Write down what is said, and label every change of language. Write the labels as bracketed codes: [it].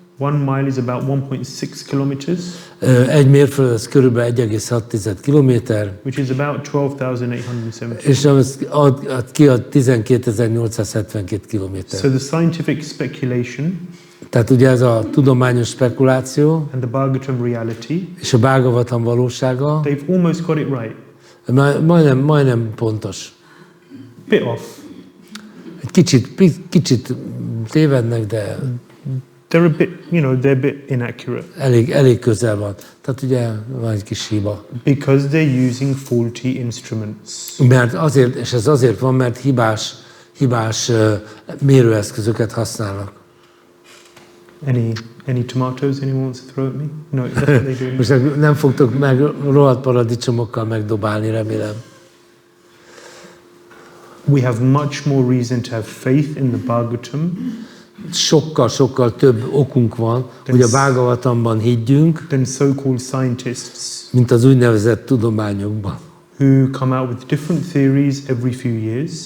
[en] 1 mile is about 1.6 kilometers. [hu] Egy mérföld az körülbelül 1,6 kilométer. [en] Which is about 12,870. [hu] És az ki a 12.872 kilométer. [en] So the scientific speculation, [hu] tehát ugye ez a tudományos spekuláció, [en] and the Bhagavatam reality, [hu] és a Bhagavatam valósága, [en] they've almost got it right. [hu] Majdnem pontos. [en] Bit off. [hu] Egy kicsit tévednek, de [en] they're a bit, they're a bit inaccurate. [hu] Elég közel van. Tehát ugye van egy kis hiba. [en] Because they're using faulty instruments. [hu] Mert azért, és ez azért van, mert hibás mérőeszközöket használnak. [en] Any tomatoes anyone wants to throw at me? No, that's what they do. [hu] Most nem fogtok meg rohadt paradicsomokkal megdobálni, remélem. [en] We have much more reason to have faith in the Bhagavatam [hu] sokkal több okunk van, hogy a Bhagavatamban higgyünk, [en] than so-called scientists [hu] mint az úgynevezett tudományokban. [en] who come out with different theories every few years.